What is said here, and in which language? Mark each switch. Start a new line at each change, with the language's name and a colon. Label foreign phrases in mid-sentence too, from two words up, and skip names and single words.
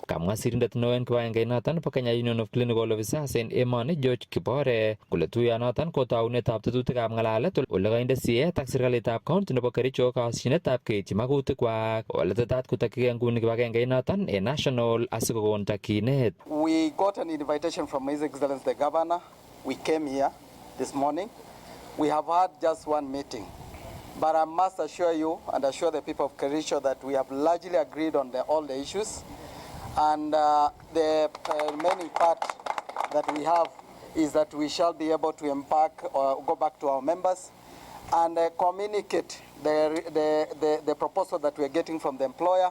Kalenjin: Kamwa sirindet neo en kibagengeit nebo Kenya Union of Clinical Officers en emoni George Gibore kole tuyonoton ko taunetab tetutikab ng'alalet ole kainde siet ak serikalitab county nebo Kericho kasyinetab keityi magutikwak ole tetat kotokyigei nguni kibagengeit a national asikokon takyinet.
English: We got an invitation from His Excellency the Governor. We came here this morning. We have had just one meeting. But I must assure you and assure the people of Kericho that we have largely agreed on all the issues. And the remaining part that we have is that we shall be able to embark or go back to our members and communicate the proposal that we are getting from the employer.